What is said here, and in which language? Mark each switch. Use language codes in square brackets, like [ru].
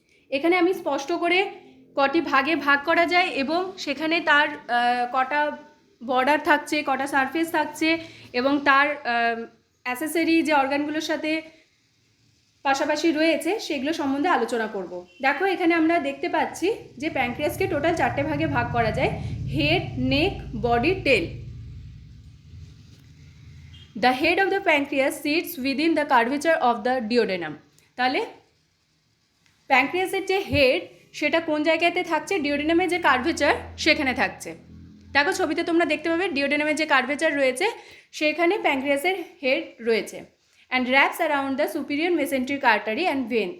[bn] এখানে আমি স্পষ্ট করে কটি ভাগে ভাগ করা যায় এবং সেখানে তার কটা বর্ডার থাকছে, কটা সারফেস থাকছে, এবং তার অ্যাসেসরি যে অর্গানগুলোর সাথে পাশাপাশি রয়েছে সেগুলো সম্বন্ধে আলোচনা করব। দেখো এখানে আমরা দেখতে পাচ্ছি যে প্যানক্রিয়াসকে টোটাল 4টে ভাগে ভাগ করা যায়, head, neck, body, tell. [en] The head of the pancreas sits within the curvature of the duodenum. [bn] তাহলে প্যানক্রিয়াসের যে হেড সেটা কোন জায়গাতে থাকছে, ডিওডেনামের যে কার্ভেচার সেখানে থাকছে। দেখো ছবিতে তোমরা দেখতে পাবে ডিওডেনামের যে কার্ভেচার রয়েছে সেখানে প্যানক্রিয়াসের হেড রয়েছে, [en] And wraps around the superior mesenteric artery and vein.